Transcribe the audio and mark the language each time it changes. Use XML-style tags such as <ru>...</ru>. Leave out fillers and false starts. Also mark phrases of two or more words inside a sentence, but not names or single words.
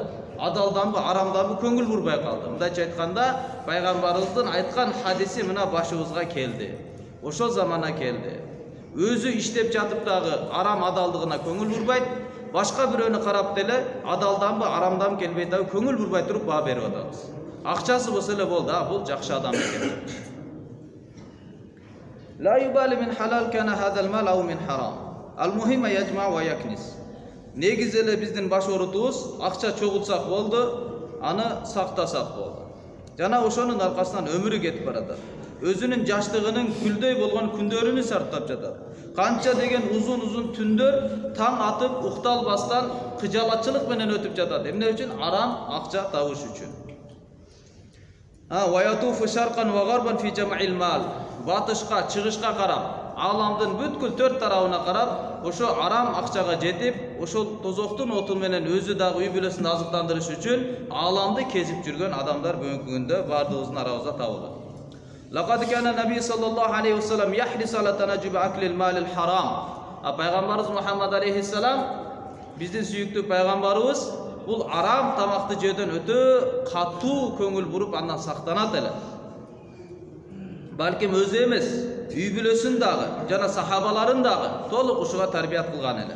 <ky>Адалданбы, арамданбы көңүл бурбай калды. Мындайча айтканда, пайгамбарыбыздын айткан хадиси мына башыбызга келди. Ошол замана келди. Өзү иштеп жатып дагы арам адалдыгына көңүл бурбайт, башка бирөөнү карап деле адалданбы, арамдан келбей дагы көңүл бурбай туруп баа берип атабыз. Акчасы болсо эле болду, бул жакшы адам экен.</ky> <ar>لا يبالي من حلال كان هذا المال أو من حرام. المهم يجمع ويكنس.</ar> <ky>Негиз эле биздин баш орутубуз акча чогултсак болду, аны сактасак болду. Жана ошонун аркасынан өмүрү кетип баратат. Өзүнүн жаштыгынын күлдөй болгон күндөрүнү сарптап жатат. Канча деген узун түндөр таң атып укталбастан кыжалатчылык менен өтүп жатат. Эмне үчүн? Арам акча табыш үчүн.</ky> <ar>ويطوف شرقا وغربا في جمع المال.</ar> <ky>Батышка, чыгышка карап, аламдын бүткүл төрт тарабына карап, ошо арам акчага жетип, ошол тозоктун оту менен өзү дагы үй бүлөсүн азыктандырыш үчүн аламды кезип жүргөн адамдар бүгүнкү күндө бардыгыбыздын арабызда табылат.</ky> <ar>لقد كان النبي صلى الله عليه وسلم يحرص على تجنب أكل المال الحرام.</ar> <ky>Пайгамбарыбыз Мухаммад алейхиссалам, биздин сүйүктүү пайгамбарыбыз бул арам тамакты жөөдөн өтө катуу көңүл буруп андан сактанат эле. Балким өзү эмес, үй бүлөсүн дагы жана сахабаларын дагы толук ушуга тарбият кылган эле.</ky>